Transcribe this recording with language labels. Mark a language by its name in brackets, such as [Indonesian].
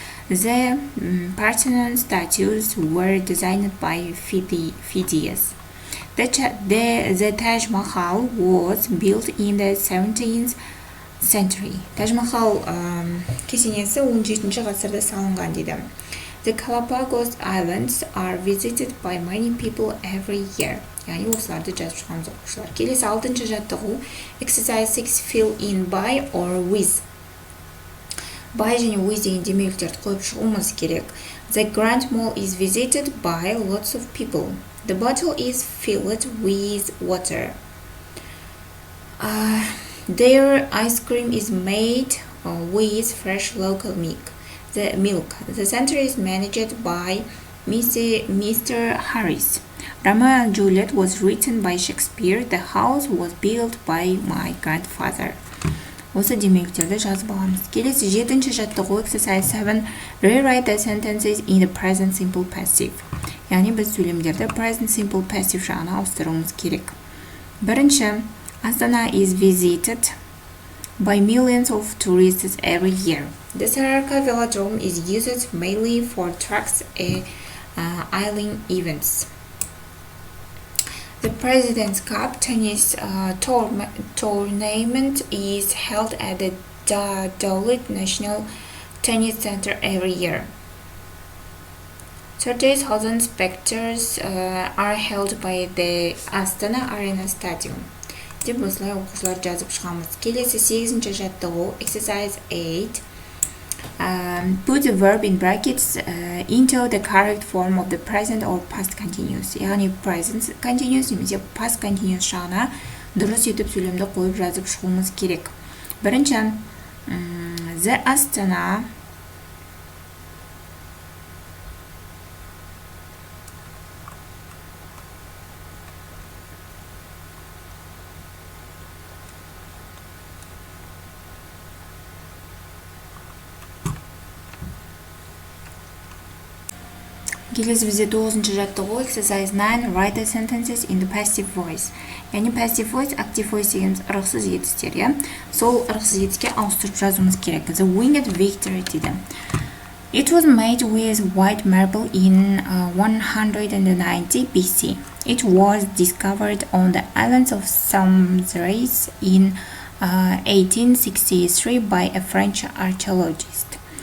[English] The Parthenon statues were designed by Phidias. The Taj Mahal was built in the 17th century. [Kazakh] Taj Mahal кесенесі 17-ші ғасырда салынған дейді. [English] The Galapagos Islands are visited by many people every year. [Kazakh] Яғни осыларды жазып шығамыз оқушылар. Келесі 6-шы жаттығу [English] exercise 6 fill in by or with. [Kazakh] By және with деген демеуліктерді қойып шығуымыз керек. [English] The Grand Mall is visited by lots of people. The bottle is filled with water. Their ice cream is made with fresh local milk. The center is managed by Mr. Harris. Romeo and Juliet was written by Shakespeare. The house was built by my grandfather. [Kazakh] Осы демеуліктерді жазып аламыз. Келесі 7-ші жаттығу [English] exercise 7 rewrite the sentences in the present simple passive. [Kazakh] Яғни біз сөйлемдерді present simple passive жағына ауыстыруымыз керек. Бірінші, [English] Astana is visited by millions of tourists every year. The Sararka Velodrome is used mainly for tracks island events. The President's Cup tennis tournament is held at the Dawit National Tennis Center every year. 30,000 spectators are held by the Astana Arena Stadium. [Kazakh] Деп осылай оқушылар жазып шығамыз. Келесі 8-ші жаттығу [English] exercise 8 put the verb in brackets into the correct form of the present or past continuous. [Kazakh] Яғни present continuous немесе past continuous жағына дұрыс етіп сөйлемді қойып жазып шығуымыз керек. Бірінші, [English] the Astana [Kazakh] Келесі бізде 9-ші жаттығу [English] exercise 9 write the sentences in the passive voice. [Kazakh] Яғни passive voice, active voice дегеніміз ырықсыз етістер, сол ырықсыз етіске ауыстырып жазуымыз керек. [English] The winged victory [Kazakh] дейді. [English] It was made with white marble in 190 BC. It was discovered on the islands of Samosir in 1863 by a French archaeologist.